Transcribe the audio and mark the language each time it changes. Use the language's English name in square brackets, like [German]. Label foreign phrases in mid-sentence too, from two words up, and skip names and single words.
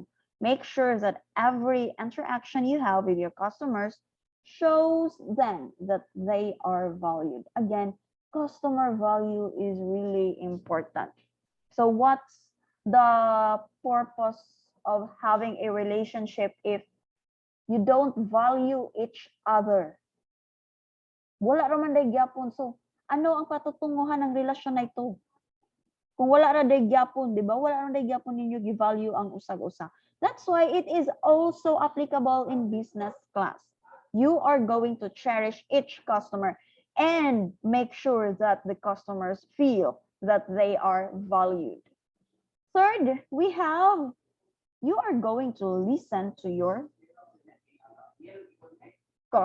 [English] Make sure that every interaction you have with your customers shows them that they are valued. Again, customer value is really important. So what's the purpose of having a relationship if you don't value each other? [Cebuano] Wala raman day gyapon. [Filipino] So ano ang patutunguhan ng relasyon na ito? [Cebuano] Kung wala ra day gyapon, di ba? Wala ra day gyapon ninyo gi-value ang usag-usa. [English] That's why it is also applicable in business class. You are going to cherish each customer and make sure that the customers feel that they are valued. Third, we have, you are going to listen to your customer.